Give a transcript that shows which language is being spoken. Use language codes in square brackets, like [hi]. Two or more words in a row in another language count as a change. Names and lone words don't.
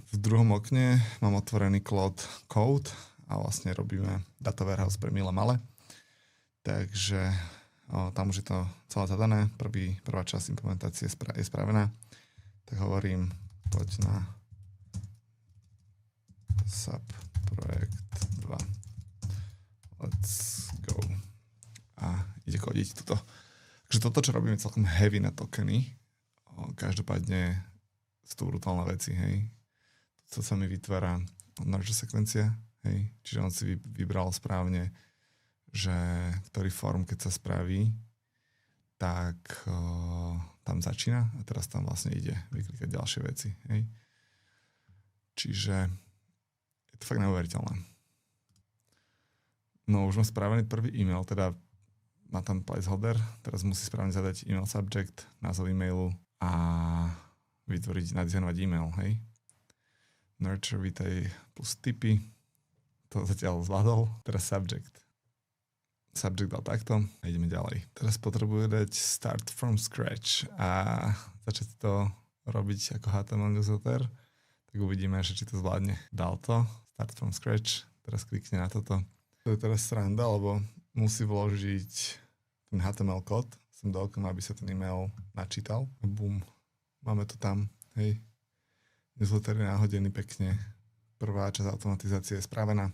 [sk] V druhom okne mám otvorený Claude Code a vlastne robíme [en] data warehouse [sk] pre milé malé. Takže tam už je to celé zadané. Prvá časť implementácie je spravená. Tak hovorím, poď na SAP projekt 2. [en] Let's go. [sk] A ide kodiť toto. Takže toto, čo robíme, celkom heavy na tokeny. Každopádne sú to brutálne veci, hej. To sa mi vytvára nurture sekvencia, hej. Čiže on si vybral správne, že ktorý form, keď sa spraví, tak tam začína a teraz tam vlastne ide vyklikať ďalšie veci, hej. Čiže je to fakt neuveriteľné. No už mám spravený prvý e-mail, teda má tam placeholder, teraz musí správne zadať [en] email subject, [sk] názov e-mailu a vytvoriť, nadizajnovať e-mail, hej. Nurture, vítaj, plus tipy, to zatiaľ zvládol, teraz subject. Subject dal takto a ideme ďalej. Teraz potrebuje dať [en] start from scratch [sk] a začať to robiť ako HTML newsletter, tak uvidíme, že či to zvládne. Dal to, [en] start from scratch, [sk] teraz klikne na toto. To je teraz sranda, lebo musí vložiť ten HTML kód sem do okna, aby sa ten e-mail načítal. Bum, máme to tam, hej. Newsletter je náhodený pekne. Prvá časť automatizácie je spravená.